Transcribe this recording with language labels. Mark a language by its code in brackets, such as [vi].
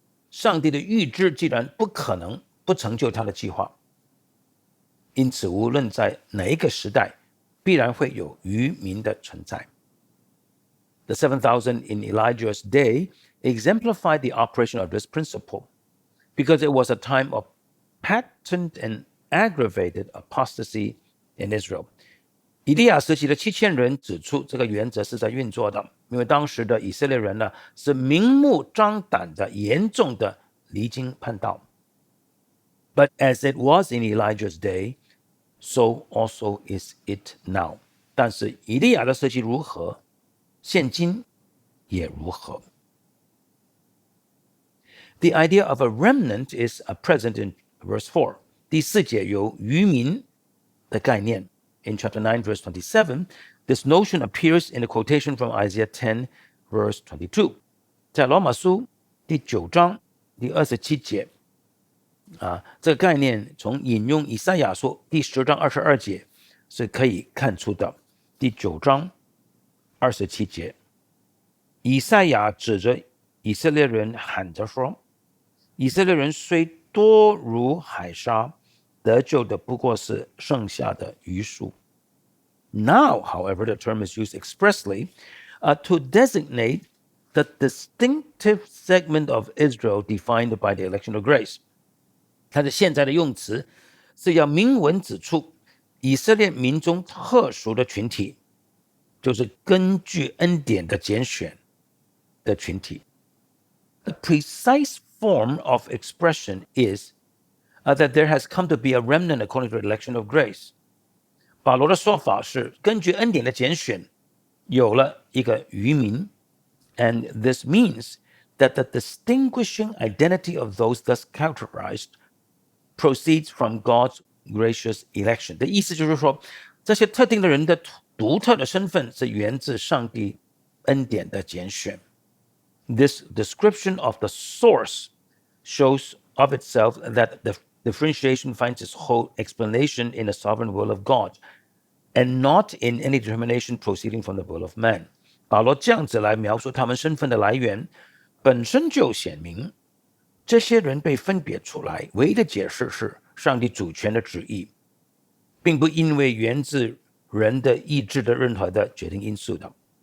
[zh] 上帝的预知既然不可能不成就他的计划，因此无论在哪一个时代，必然会有渔民的存在。 [en] The 7,000 in Elijah's day exemplified the operation of this principle, because it was a time of patent and aggravated apostasy in Israel. [zh] 以利亚时期的7000人指出，这个原则是在运作的，因为当时的以色列人呢，是明目张胆的严重的离经叛道。 [en] But as it was in Elijah's day, so also is it now. [zh] 但是以利亚的时期如何，现今也如何。 [en] The idea of a remnant is present in verse 4. [zh] 第4节有渔民的概念。 [en] In chapter 9, verse 27, this notion appears in a quotation from Isaiah 10, verse 22. [zh] 在罗马书第9章第27节，这个概念从引用以赛亚书第10章22节是可以看出的。第9章27节，以赛亚指着以色列人喊着说：“以色列人虽多如海沙，得救的不过是剩下的余数。” [en] Now, however, the term is used expressly to designate the distinctive segment of Israel defined by the election of grace. [zh] 它的现在的用词是要明文指出以色列民中特殊的群体，就是根据恩典的拣选的群体。 [en] The precise form of expression is that there has come to be a remnant according to the election of grace. [zh] 保罗的说法是根据恩典的拣选有了一个余民 [en] and this means that the distinguishing identity of those thus characterized proceeds from God's gracious election. [zh] 的意思就是说，这些特定的人的独特的身份是源自上帝恩典的拣选。 [en] This description of the source shows of itself that the differentiation finds its whole explanation in the sovereign will of God, and not in any determination proceeding from the will of man. [zh] 保罗这样子来描述他们身份的来源，本身就显明这些人被分别出来，唯一的解释是上帝主权的旨意，并不因为源自人的意志的任何的决定因素的。